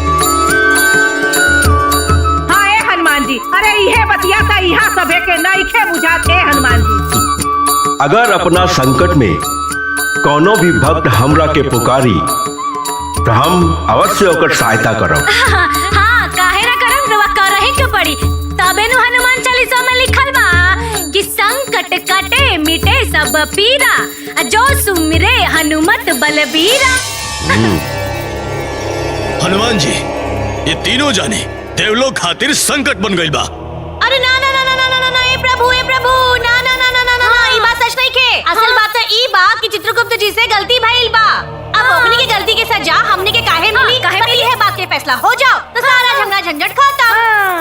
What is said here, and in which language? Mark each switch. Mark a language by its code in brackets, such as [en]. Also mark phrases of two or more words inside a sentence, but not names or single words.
[bho] हाँ ए हनुमान जी, अरे इहे बतिया था यहाँ सभे के नइखे बुझाते हनुमान जी। अगर अपना संकट में कोनो भी भक्त हमरा के पुकारी तो हम अवश्य ओकर सहायता करब। हाँ, काहे ना करम, रवा करही के पड़ी। तबे नु हनुमान चालीसा में लिखल बा कि [awa] संकट कटे मिटे सब पीरा, जो सुमिरे हनुमत बलबीरा। [bho] हनुमान जी, ये तीनों जाने देवलोक खातिर संकट बन गइल बा। अरे ना ना ना ना ना ना ना, ए प्रभु ना ना ना ना ना ना, ई बात सच नहीं के। असल बात तो ई बा कि चित्रगुप्त जी से गलती भइल बा। अब ओकनी की गलती के सजा हमने के काहे मिली? काहे ये बात के फैसला हो जाओ तो सारा झंझट झंझट खत्म।